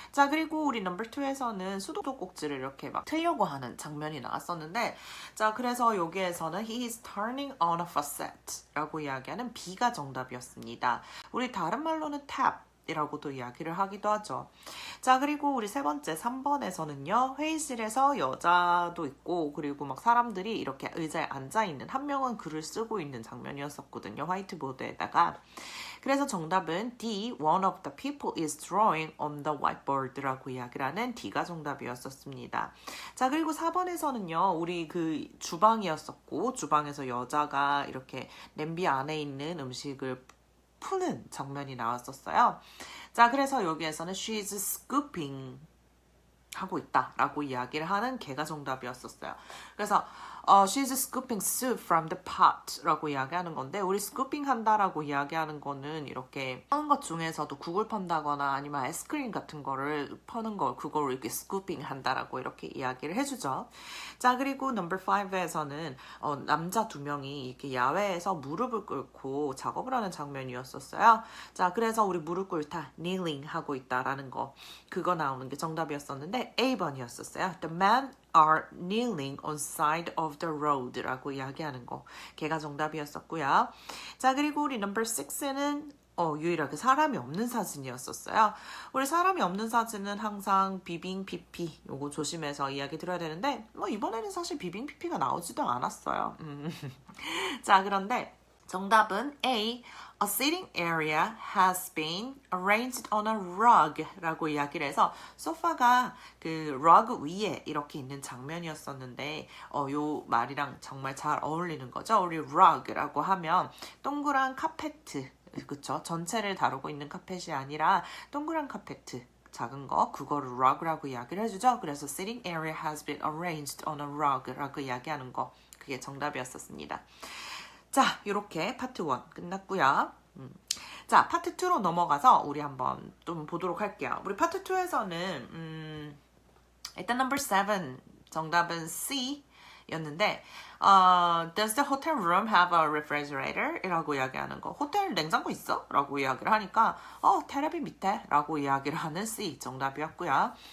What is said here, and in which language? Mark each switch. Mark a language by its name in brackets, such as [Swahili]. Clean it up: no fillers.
[Korean] 자, 그리고 우리 넘버 2에서는 수도꼭지를 이렇게 막 틀려고 하는 장면이 나왔었는데, 자, 그래서 여기에서는 [English] He is turning on a faucet [Korean] 라고 이야기하는 B가 정답이었습니다. 우리 다른 말로는 tap 이라고도 이야기를 하기도 하죠. 자, 그리고 우리 세 번째 3번에서는요. 회의실에서 여자도 있고 그리고 막 사람들이 이렇게 의자에 앉아있는 한 명은 글을 쓰고 있는 장면이었었거든요. 화이트보드에다가. 그래서 정답은 D, [English] one of the people is drawing on the whiteboard [Korean] 라고 이야기를 하는 D가 정답이었었습니다. 자, 그리고 4번에서는요. 우리 그 주방이었었고 주방에서 여자가 이렇게 냄비 안에 있는 음식을 푸는 장면이 나왔었어요. 자, 그래서 여기에서는 [English] she's scooping [Korean] 하고 있다라고 이야기를 하는 걔가 정답이었었어요. 그래서 [English] she's scooping soup from the pot [Korean] 라고 이야기하는 건데 우리 scooping 한다라고 이야기하는 거는 이렇게 하는 것 중에서도 국을 펀다거나 아니면 아이스크림 같은 거를 퍼는 거 그걸 이렇게 scooping 한다라고 이렇게 이야기를 해주죠. 자, 그리고 넘버 5에서는 남자 두 명이 이렇게 야외에서 무릎을 꿇고 작업을 하는 장면이었었어요. 자, 그래서 우리 무릎 꿇다 kneeling 하고 있다라는 거 그거 나오는 게 정답이었었는데 A번이었었어요. [English] The men are kneeling on side of the road [Korean] 라고 이야기하는 거 걔가 정답이었었고요. 자, 그리고 우리 넘버 6는 유일하게 사람이 없는 사진이었었어요. 우리 사람이 없는 사진은 항상 비빙 피피 요거 조심해서 이야기 드려야 되는데 이번에는 사실 비빙 피피가 나오지도 않았어요. 자, 그런데 정답은 A. [English] A sitting area has been arranged on a rug [Korean] 라고 이야기를 해서 소파가 그 rug 위에 이렇게 있는 장면이었었는데 요 말이랑 정말 잘 어울리는 거죠. 우리 rug라고 하면 동그란 카페트 그쵸? 전체를 다루고 있는 카펫이 아니라 동그란 카페트 작은 거 그거를 rug라고 이야기를 해주죠. 그래서 [English] sitting area has been arranged on a rug [Korean] 라고 이야기하는 거 그게 정답이었었습니다. 자, 이렇게 파트 1 끝났고요. 자, 파트 2로 넘어가서 우리 한번 좀 보도록 할게요. 우리 파트 2에서는 일단 넘버 7 정답은 C였는데 [English] Does the hotel room have a refrigerator? [Korean] 이라고 이야기하는 거 호텔 냉장고 있어? 라고 이야기를 하니까 테레비 밑에 라고 이야기를 하는 C 정답이었고요.